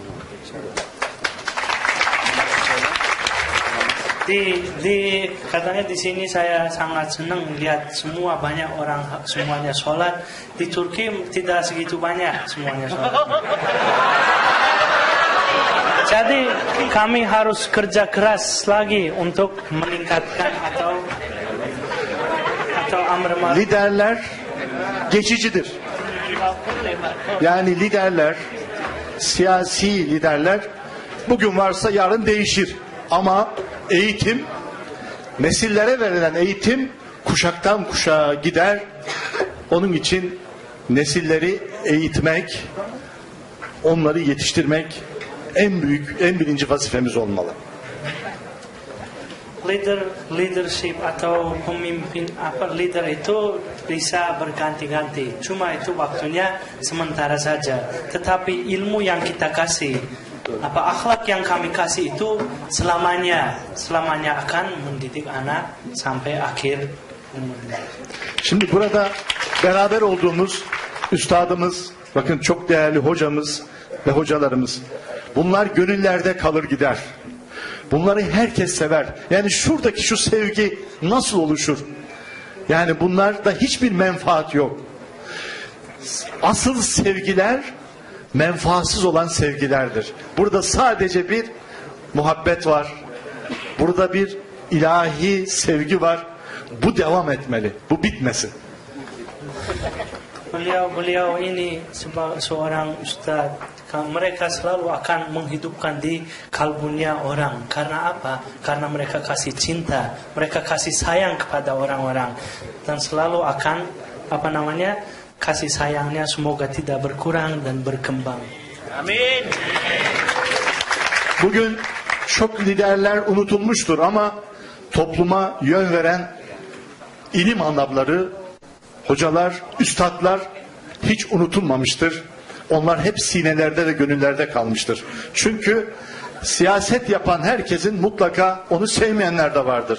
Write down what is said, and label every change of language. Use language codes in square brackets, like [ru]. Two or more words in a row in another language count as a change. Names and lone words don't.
[id] Katanya di sini saya sangat senang lihat banyak orang semuanya sholat. Di Turki tidak segitu banyak semuanya sholat. Jadi kami harus kerja keras lagi untuk meningkatkan atau [ar] أمر معروف. [tr] Liderler geçicidir. Yani liderler, siyasi liderler bugün varsa yarın değişir. Ama eğitim, nesillere verilen eğitim kuşaktan kuşağa gider. Onun için nesilleri eğitmek, onları yetiştirmek en birinci vazifemiz olmalı. [id] Leadership atau pemimpin leader itu bisa berganti-ganti. Cuma itu waktunya sementara saja. Tetapi ilmu yang kita kasih, akhlak yang kami kasih itu selamanya akan mendidik anak sampai akhir umurnya. [tr] Şimdi burada beraber olduğumuz üstadımız, bakın çok değerli hocamız ve hocalarımız. Bunlar gönüllerde kalır gider. Bunları herkes sever. Yani şuradaki şu sevgi nasıl oluşur? Yani bunlarda hiçbir menfaat yok. Asıl sevgiler menfaatsız olan sevgilerdir. Burada sadece bir muhabbet var. Burada bir ilahi sevgi var. Bu devam etmeli. Bu bitmesin. [id] Beliau ini seorang ustadz. Mereka selalu akan menghidupkan di kalbunya orang. Karena apa? Karena mereka kasih cinta, mereka kasih sayang kepada orang-orang, dan selalu akan kasih sayangnya semoga tidak berkurang dan berkembang. Amin. [tr] Bugün çok liderler unutulmuştur ama topluma yön veren ilim adamları, hocalar, üstadlar hiç unutulmamıştır. Onlar hep sinelerde ve gönüllerde kalmıştır. Çünkü siyaset yapan herkesin mutlaka onu sevmeyenler de vardır.